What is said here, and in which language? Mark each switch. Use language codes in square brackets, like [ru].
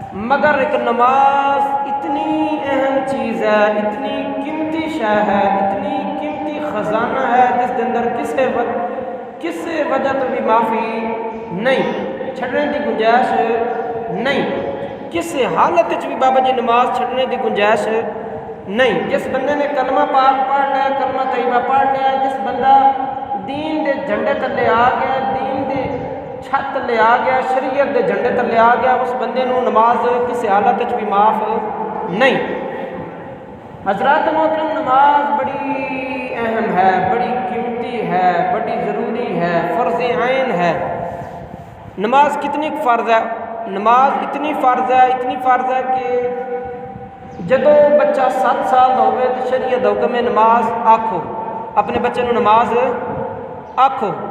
[ur] مگر ایک نماز اتنی اہم چیز ہے, اتنی قیمتی شے ہے, اتنی قیمتی خزانہ ہے جس کے اندر کسی وجہ تو بھی معافی نہیں, چھڑنے کی گنجائش نہیں, کسی حالت بھی بابا جی نماز چھڑنے کی گنجائش نہیں. [pa] جس بندے نے کلمہ پاک پڑھ لیا کلمہ طیبہ پڑھ لیا, جس بندہ دین دے جھنڈے تلے آ گیا, دین دے چھت تلے آ گیا, شریعت دے جھنڈے تلے آ گیا, اس بندے نو نماز کسی حالت بھی معاف نہیں. [ur] حضرات محترم نماز بڑی اہم ہے, بڑی قیمتی ہے, بڑی ضروری ہے, فرض عین ہے. نماز کتنی فرض ہے؟ نماز اتنی فرض ہے کہ جدو بچہ 7 سال کا ہوئے تو شریعت حکم ہے نماز آکھو, [pa] اپنے بچے نو نماز آکھو.